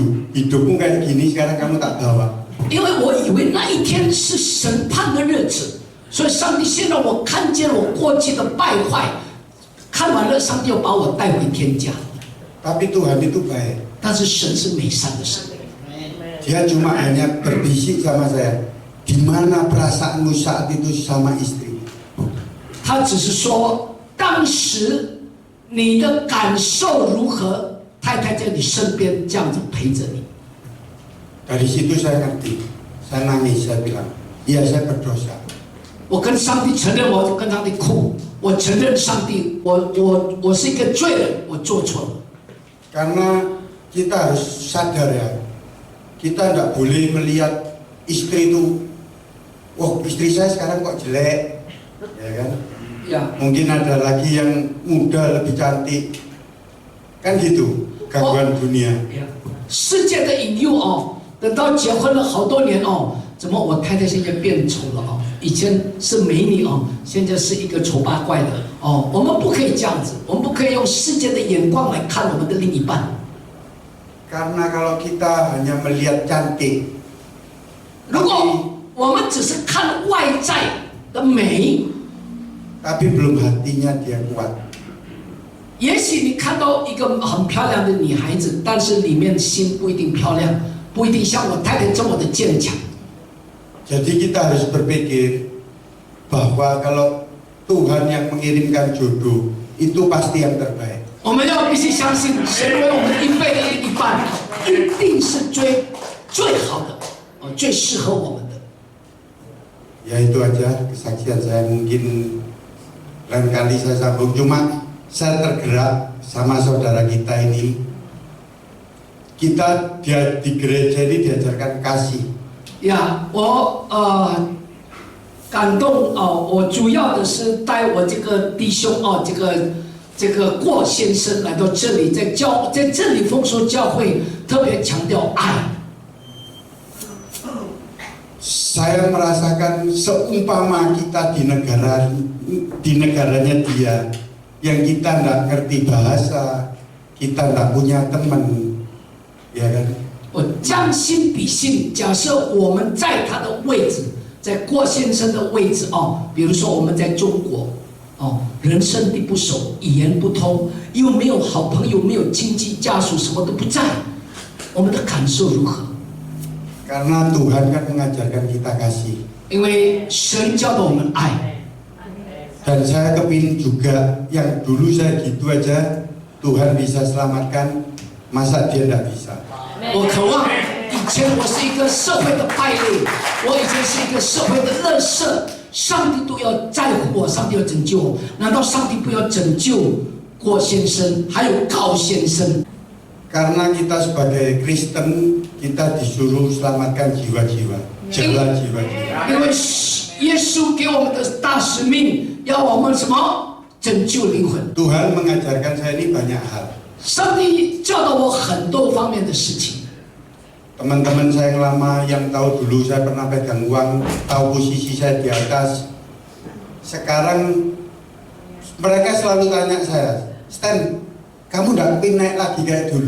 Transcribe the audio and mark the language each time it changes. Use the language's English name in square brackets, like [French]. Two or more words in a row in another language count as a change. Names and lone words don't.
[Indonesian] Hidupmu kayak gini sekarang kamu tak bawa. [Chinese] 因为我以为那一天是审判的日子，所以上帝先让我看见我过去的败坏，看完了，上帝要把我带回天家。 [Indonesian] Tapi Tuhan itu baik. [Chinese] 但是神是美善的神， [Indonesian] Dia cuma hanya berbisik sama saya. Gimana perasaanmu saat itu sama istri? [Chinese] 他只是说当时你的感受如何，太太在你身边这样子陪着你。 [Indonesian] Dari situ saya ngerti. Saya nangis, saya bilang, iya saya berdosa. [Chinese] 我跟上帝承认，我跟上帝哭，我承认上帝，我是一个罪人，我做错了。 [Indonesian] Karena kita harus sadar ya, kita tidak boleh melihat istri itu, wah istri saya sekarang kok jelek, ya kan? Ya. Mungkin ada lagi yang muda lebih cantik, kan gitu, gangguan dunia. [Chinese] 世界的引诱哦，等到结婚了好多年哦，怎么我太太现在变丑了哦？以前是美女哦，现在是一个丑八怪的哦。我们不可以这样子，我们不可以用世界的眼光来看我们的另一半。 [Indonesian] Karena kalau kita hanya melihat cantik, [Chinese] 如果我们只是看外在的美， [Indonesian] tapi belum hatinya dia kuat. [Chinese] 也许你看到一个很漂亮的女孩子，但是里面心不一定漂亮，不一定像我太太这么的坚强。 [Indonesian] Jadi kita harus berpikir bahwa kalau Tuhan yang mengirimkan jodoh itu pasti yang terbaik. [Chinese] 我们要必须相信，神为我们预备的另一半，一定是最好的，最适合我们的。 [Indonesian] Ya itu aja kesaksian saya, mungkin lain kali saya sambung, cuma saya tergerak sama saudara kita ini. Kita di gereja ini diajarkan kasih. [Chinese] 呀，我感动哦，我主要的是带我这个弟兄哦，这个郭先生来到这里，在这里丰收教会特别强调爱。 [Indonesian] Saya merasakan seumpama kita di negaranya dia, yang kita tidak ngerti bahasa, kita tidak punya teman, ya kan? [Chinese] 我将心比心，假设我们在他的位置，在郭先生的位置哦，比如说我们在中国哦，人生地不熟，语言不通，又没有好朋友，没有亲戚家属，什么都不在，我们的感受如何？ [Indonesian] Karena Tuhan kan mengajarkan kita kasih. [Chinese] 因为神教导我们爱， [Indonesian] Dan saya kepingin juga yang dulu saya gitu aja Tuhan bisa selamatkan, masa dia tidak bisa? [Chinese] 我渴望以前我是一个社会的败类，我以前是一个社会的垃圾，上帝都要在乎我，上帝要拯救我，难道上帝不要拯救郭先生还有高先生？ [Indonesian] Karena kita sebagai Kristen, kita disuruh selamatkan jiwa-jiwa, jalan jiwa-jiwa. [Chinese] 因为耶稣给我们的大使命， 要我们什么拯救灵魂。 [Indonesian] Tuhan mengajarkan saya ini banyak hal. [Chinese] 上帝教导我很多方面的事情。 [Indonesian] Teman-teman saya yang lama yang tahu dulu saya pernah pegang uang, tahu posisi saya di atas. Sekarang mereka selalu tanya saya, Stan, kamu tidak pengen naik lagi kayak dulu?